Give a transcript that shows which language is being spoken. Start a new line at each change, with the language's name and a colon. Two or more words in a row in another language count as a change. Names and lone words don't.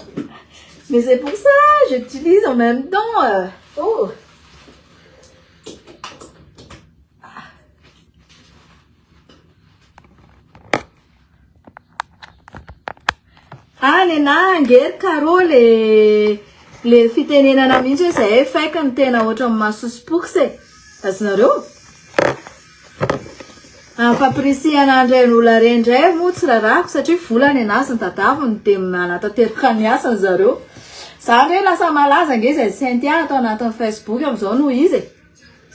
French: Mais c'est pour ça, j'utilise en même temps.
Malagasy: Oh. Ah, nena ngery karo le fitenenana mihitsy hoe zay fake ny tena ohatra mahasosipoky azonareo. Fampirisiana andray n'olona rendray moa tsy rarako satria volany anazy ny tadaviny de manatateraka ny asany zareo. Zany hoe lasa malaza nge zay Saint-Tian atao anatin'ny Facebook am'izao noho izy.